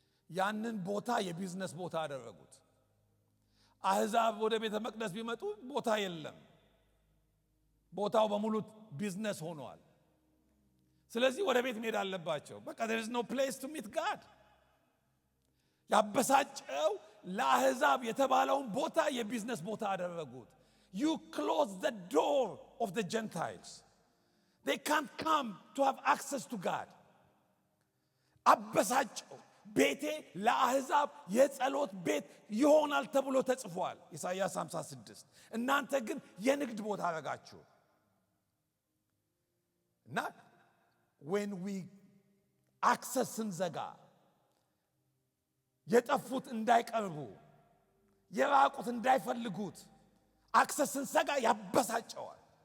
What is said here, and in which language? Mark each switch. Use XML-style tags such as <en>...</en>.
<am>ያንን ቦታ የቢዝነስ ቦታ አደረጉት። አሕዛብ ወደ ቤተ መቅደስ ቢመጡ ቦታ የለም፣ ቦታው በሙሉ ቢዝነስ ሆኗል። ስለዚህ ወደ ቤት መሄድ አለባቸው። በቃ</am> <en>there is no place to meet God።</en> <am>ያበሳጨው ለአሕዛብ የተባለውን ቦታ የቢዝነስ ቦታ አደረጉት።</am> <en>You close the door of the Gentiles. They can't come to have access to God.</en> <am>አበሳጨው። ቤቴ ለአሕዛብ የጸሎት ቤት ይሆናል ተብሎ ተጽፏል ኢሳይያስ 56። እናንተ ግን የንግድ ቦታ አረጋችሁ። እና</am> <en>when we access</en> <am>ስንዘጋ የጠፉት እንዳይቀርቡ የራቁት እንዳይፈልጉት አክሰስ ስንዘጋ ያበሳጨዋል።</am>